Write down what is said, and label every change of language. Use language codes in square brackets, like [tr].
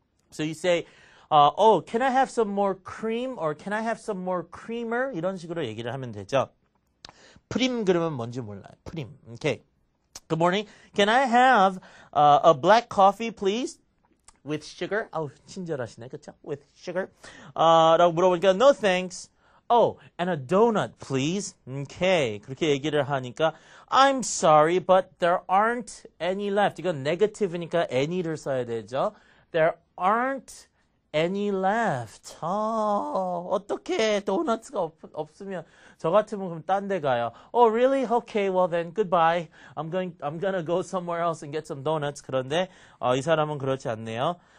[en] So you say, oh, can I have some more cream? Or can I have some more creamer? [ko] 이런 식으로 얘기를 하면 되죠. 프림 그러면 뭔지 몰라요. [en] 프림. Okay. Good morning. Can I have a black coffee, please? With sugar? [ko] 아우, 친절하시네. 그쵸? [en] With sugar. [ko] 라고 물어보니까, [en] no thanks. Oh, and a donut, please. Okay. [ko] 그렇게 얘기를 하니까 [en] I'm sorry, but there aren't any left. [ko] 이건 negative니까 any를 써야 되죠. [en] There aren't any left. [ko] 어떻게 도넛가 없으면 저 같으면 그럼 딴 데 가요. [en] Oh, really? Okay, well then goodbye. I'm gonna go somewhere else and get some donuts. [ko] 그런데 이 사람은 그렇지 않네요.